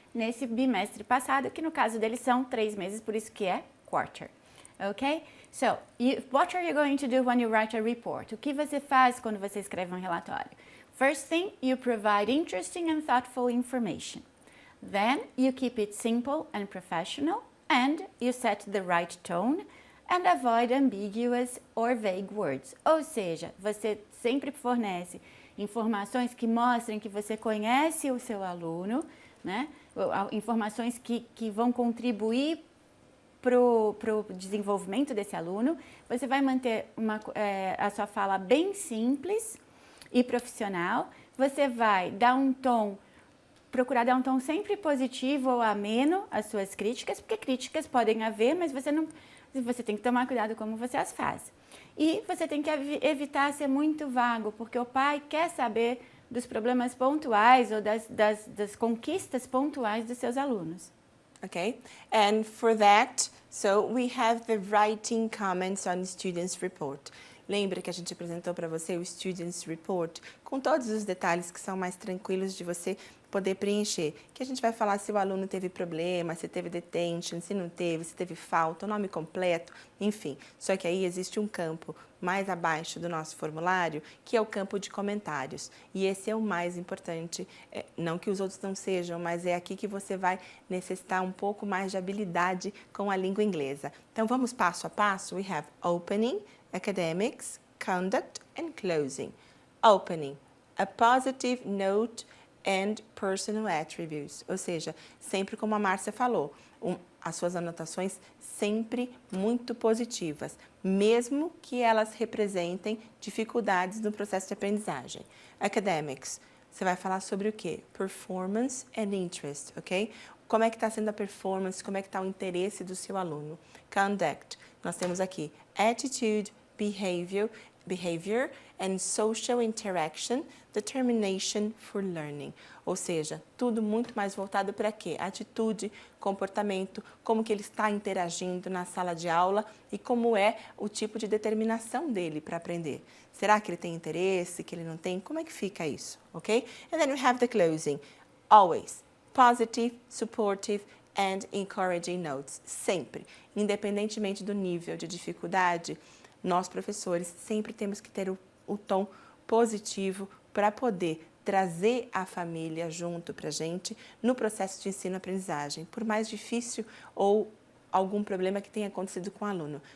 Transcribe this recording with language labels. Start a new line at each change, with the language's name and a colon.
Portuguese: nesse bimestre passado, que no caso deles são 3 meses, por isso que é quarter. Ok?
English: So, what are you going to do when you write a report?
Portuguese: O que você faz quando você escreve um relatório?
English: First thing, you provide interesting and thoughtful information. Then, you keep it simple and professional, and you set the right tone and avoid ambiguous or vague words.
Portuguese: Ou seja, você sempre fornece informações que mostrem que você conhece o seu aluno, né? Informações que vão contribuir para o desenvolvimento desse aluno. Você vai manter a sua fala bem simples e profissional. Você vai dar um tom, procurar dar um tom sempre positivo ou ameno às suas críticas, porque críticas podem haver, mas você tem que tomar cuidado como você as faz. E você tem que evitar ser muito vago, porque o pai quer saber dos problemas pontuais ou das conquistas pontuais dos seus alunos.
English: Okay, and for that, so we have the writing comments on students' report.
Portuguese: Lembra que a gente apresentou para você o Students Report com todos os detalhes que são mais tranquilos de você poder preencher. Que a gente vai falar se o aluno teve problema, se teve detention, se não teve, se teve falta, o nome completo, enfim. Só que aí existe um campo mais abaixo do nosso formulário, que é o campo de comentários. E esse é o mais importante, não que os outros não sejam, mas é aqui que você vai necessitar um pouco mais de habilidade com a língua inglesa. Então vamos passo a passo.
English: We have opening, academics, conduct and closing.
Portuguese: Opening,
English: a positive note and personal attributes,
Portuguese: ou seja, sempre como a Márcia falou, as suas anotações sempre muito positivas, mesmo que elas representem dificuldades no processo de aprendizagem. Academics, você vai falar sobre o quê?
English: Performance and interest,
Portuguese: ok? Como é que está sendo a performance, como é que está o interesse do seu aluno.
English: Conduct,
Portuguese: nós temos aqui
English: attitude, behavior and social interaction, determination for learning.
Portuguese: Ou seja, tudo muito mais voltado para quê? Atitude, comportamento, como que ele está interagindo na sala de aula e como é o tipo de determinação dele para aprender. Será que ele tem interesse, que ele não tem? Como é que fica isso, ok?
English: And then we have the closing. Always positive, supportive and encouraging notes.
Portuguese: Sempre, independentemente do nível de dificuldade, nós, professores, sempre temos que ter o tom positivo para poder trazer a família junto para a gente no processo de ensino-aprendizagem, por mais difícil ou algum problema que tenha acontecido com o aluno.